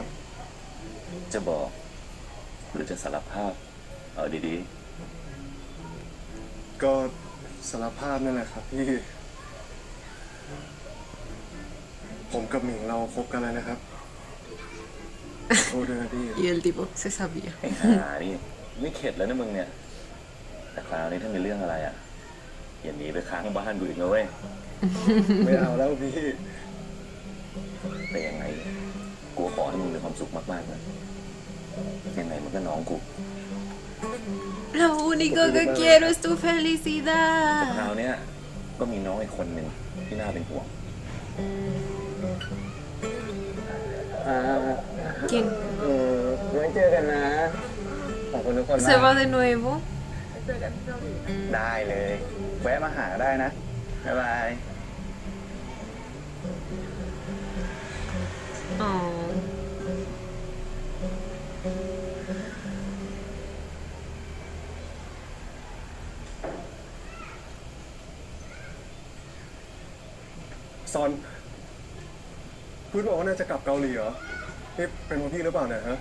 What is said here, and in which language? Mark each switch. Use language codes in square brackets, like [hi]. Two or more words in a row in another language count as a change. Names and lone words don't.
[th] จะบอก หรือจะสารภาพ เอาดี ก็สารภาพนั่นแหละครับพี่ ผมกับหมิงเราคบกันแล้วนะครับขอโทษด้วยนะพี่ [es] Y el tipo se sabía. [th] ไอ้ห่านี่ไม่เข็ดแล้วนะมึงเนี่ย แต่คราวนี้ถ้ามีเรื่องอะไรอ่ะอย่าหนีไปค้างบ้านกูอีกนะเว้ย ไม่เอาแล้วพี่ แต่ยังไงกูขอให้มึงมีความสุขมากๆนะยังไงมันก็น้องกู [es] Lo único que quiero es tu [th] แต่คราว [es] felicidad. [th] เนี้ยก็มีน้องอีกคนหนึ่งที่น่าเป็นห่วง [es] ¿Quién? [th] ไว้เจอกันนะ ขอบคุณทุกคนมา [es] ¿Se [th] ก [es] va de nuevo? [th] ได้เลย แวะมาหาได้นะ บ๊ายบาย [es] Oh. [th] ซอนพูดบอกว่าน่าจะกลับเกาหลีเหรอ นี่เป็นเพราะพี่หรือเปล่าเนี่ยฮะ